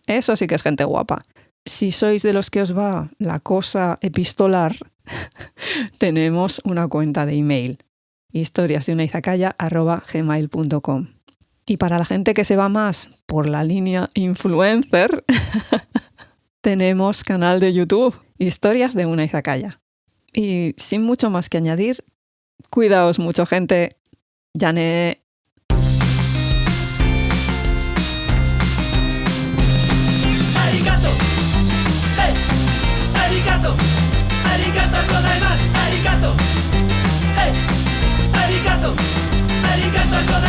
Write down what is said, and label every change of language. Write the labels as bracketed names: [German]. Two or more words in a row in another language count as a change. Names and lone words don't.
[Spanish] Eso sí que es gente guapa. Si sois de los que os va la cosa epistolar, tenemos una cuenta de email, historiasdeunaizakaya@gmail.com. Y para la gente que se va más por la línea influencer, tenemos canal de YouTube, Historias de una Izakaya. Y sin mucho más que añadir, cuidaos mucho, gente. Yane. Arigato. Hey. Arigato. [Japanese] ありがとうございます. [Spanish] Arigato. Hey. Arigato. [Japanese] ありがとうございます.